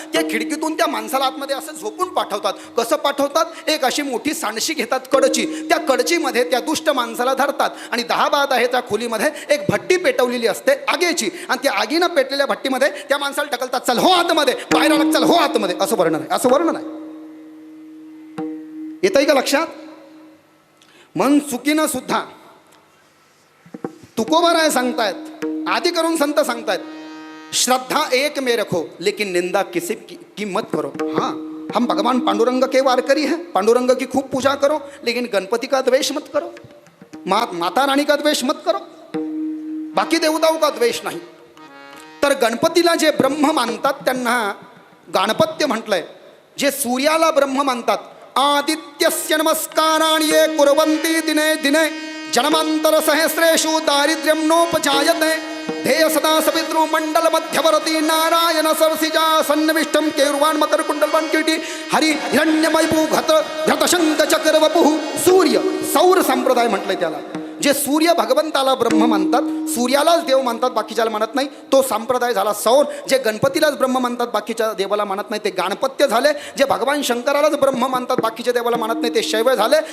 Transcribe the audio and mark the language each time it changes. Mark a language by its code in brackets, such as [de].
[mr] त्या खिडकीतून त्या माणसाला आतमध्ये असं झोपून पाठवतात. कसं पाठवतात? एक अशी मोठी सांडशी घेतात कडची, त्या कडचीमध्ये त्या दुष्ट माणसाला धरतात आणि 10 बाय 10 त्या खोलीमध्ये एक भट्टी पेटवलेली असते आगीची, आणि त्या आगीनं पेटलेल्या भट्टीमध्ये त्या माणसाला ढकलतात. चल हो आतमध्ये, बाहेर आला चल हो आतमध्ये, असं वर्णन आहे. असं वर्णन आहे. येतंय का लक्षात? मन चुकीनं सुद्धा तुकोबाराय सांगतायत, आदि करून संत सांगतायत, [hi] श्रद्धा एक में रखो लेकिन निंदा किसी की मत करो. हाँ, हम भगवान पांडुरंग के वारकरी हैं, पांडुरंग की खूब पूजा करो, लेकिन गणपति का द्वेष मत करो, माता रानी का द्वेष मत करो, बाकी देवताओं का द्वेष नाही. [mr] तर गणपतीला जे ब्रह्म मानतात त्यांना गणपत्य म्हटलंय. जे सूर्याला ब्रह्म मानतात, [sa] आदित्यस्य नमस्काराणि ये कुर्वन्ति दिने दिने जन्मांतर सहस्रेषु दारिद्र्यं नोपजायते. ध्येय सदा सपितृ मंडल मध्यवर्ती नारायण सरसिजा सन्निविष्टम केरुवान मकर कुंडलवान किरीटी हरी हिरण्यमयभू घृतशंक चक्र वपुः. [mr] सूर्य सौर संप्रदाय म्हटलंय त्याला. जे सूर्य भगवंताला ब्रह्म मानतात, सूर्यालाच देव मानतात, बाकीच्याला मानत नाही, तो संप्रदाय झाला सौर. जे गणपतीलाच ब्रह्म मानतात, बाकीच्या देवाला मानत नाही, ते गाणपत्य झाले. जे भगवान शंकरालाच ब्रह्म मानतात, बाकीच्या देवाला मानत नाही, ते शैव झाले.